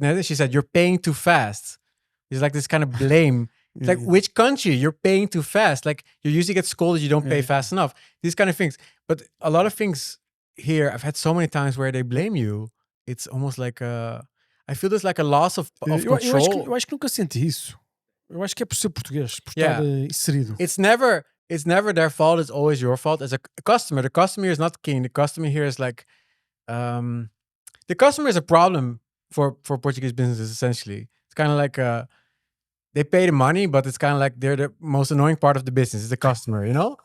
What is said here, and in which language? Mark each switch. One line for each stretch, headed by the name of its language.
English: She said, "You're paying too fast." It's like this kind of blame. It's like, which country? You're paying too fast. Like, you usually get scolded. You don't pay fast enough. These kind of things. But a lot of things here, I've had so many times where they blame you. It's almost like I feel there's like a loss of control.
Portuguese: Eu acho que nunca senti isso. Eu acho que é por ser português, por estar inserido.
English: It's never their fault. It's always your fault. As a customer, the customer here is not king. The customer here is like, the customer is a problem for Portuguese businesses. Essentially, it's kind of like they pay the money, but it's kind of like they're the most annoying part of the business. Is the customer, you know?